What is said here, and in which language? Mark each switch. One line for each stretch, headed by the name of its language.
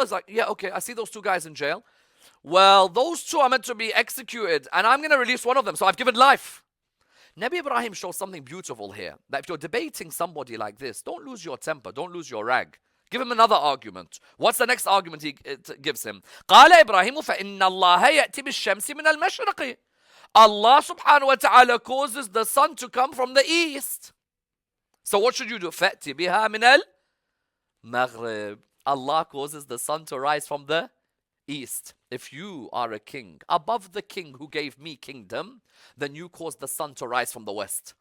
English: He's like, yeah, okay, I see those two guys in jail. Well, those two are meant to be executed and I'm going to release one of them. So I've given life. Nabi Ibrahim shows something beautiful here. That if you're debating somebody like this, don't lose your temper, don't lose your rag. Give him another argument. What's the next argument he gives him?
Arabic: قال إبراهيم فإن الله يأتي بالشمس من المشرق.
English: Allah subhanahu wa ta'ala causes the sun to come from the east. So what should you do?
Arabic: فأتي بها من المغرب.
English: Allah causes the sun to rise from the east. If you are a king above the king who gave me kingdom, then you cause the sun to rise from the west.